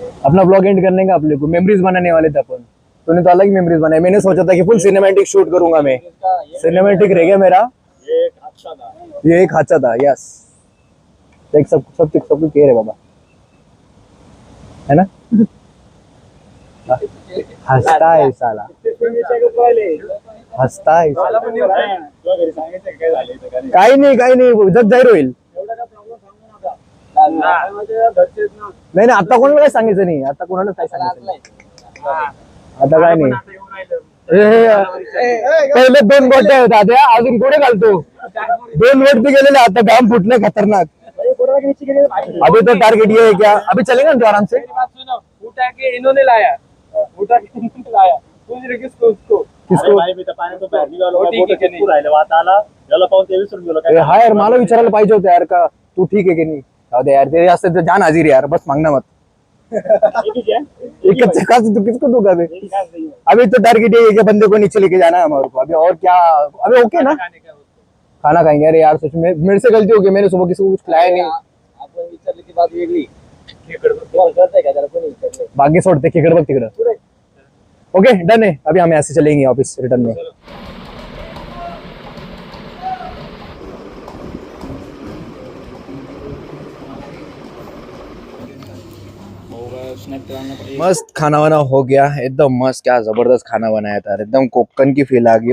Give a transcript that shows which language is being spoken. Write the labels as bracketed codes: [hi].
[hi] अपना blog and करने का अपने को मेमोरीज बनाने वाले थे अपन. तूने तो अलग मेमोरीज बनाए. मैंने सोचा था कि फुल सिनेमैटिक शूट करूंगा मैं. सिनेमैटिक रह गया मेरा. ये एक हादसा था. यस देख सब कह रहे बाबा है ना. हंसता है साला. हंसता है [mr] काही नाही जग जाहीर होईल. नाही आता कोणाला काय सांगायचं नाही. आता कोणाला काय सांगायचं नाही. आता काय नाही. पहिले 2 गोट्या होत्या त्या अजून पुढे घालतो. 2 वरती गेलेले आता घाम फुटले खतरनाक. [hi] अभी तो टारगेट ये है क्या? अभी चलेगा ना तो आराम से. उठा के इन्होंने लाया. किसको [mr] हा यार मला विचारायला पाहिजे होतं यार का तू ठीक आहे की नाही. जाऊ दे [hi] यार तेरे रास्ते तो जान हाजिर यार. बस मांगना मत. तू किसको दूंगा अभी तो टारगेट ये है कि बंदे को नीचे लेके जाना है हमारे को. अभी और क्या अभी ओके ना खाना खाएंगे. अरे यार सच में मेरे से गलती हो गई. मैंने सुबह किसी को कुछ खिलाया नहीं. [mr] आपण विचारलं की बात वेगळी. बाकी सोडते खेकड बघ तिकडं. [hi] ओके डन है. अभी हम ऐसे चलेंगे ऑफिस रिटर्न में. मस्त खाना वाना हो गया, एकदम मस्त, क्या जबरदस्त खाना बनाया था, एकदम कोकन की फील आ गई।